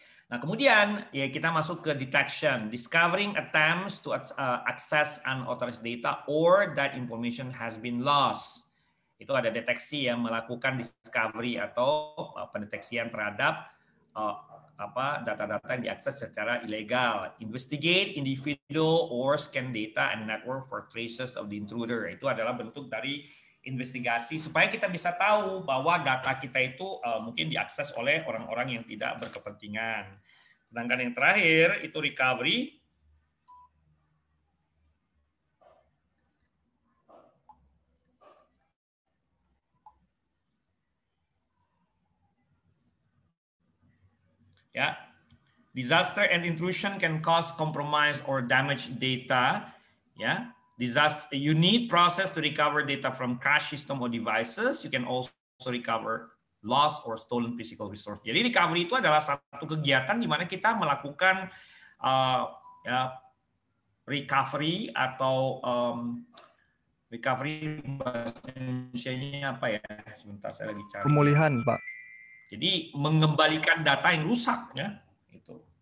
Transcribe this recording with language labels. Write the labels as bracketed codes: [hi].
[id] Nah kemudian ya kita masuk ke [en] detection, discovering attempts to access unauthorized data or that information has been lost. [id] Itu ada deteksi yang melakukan discovery atau pendeteksian terhadap data-data yang diakses secara ilegal. [en] Investigate individual or scan data and network for traces of the intruder. [id] Itu adalah bentuk dari investigasi supaya kita bisa tahu bahwa data kita itu mungkin diakses oleh orang-orang yang tidak berkepentingan. Sedangkan yang terakhir itu recovery. [en] Ya, disaster and intrusion can cause compromise or damage data. Ya, disaster, you need process to recover data from crash system or devices. You can also recover lost or stolen physical resource. [id] Jadi recovery itu adalah satu kegiatan di mana kita melakukan recovery atau recovery bahasa Indonesianya apa ya? Sebentar saya lagi cari. Pemulihan, Pak. Jadi mengembalikan data yang rusak ya, itu.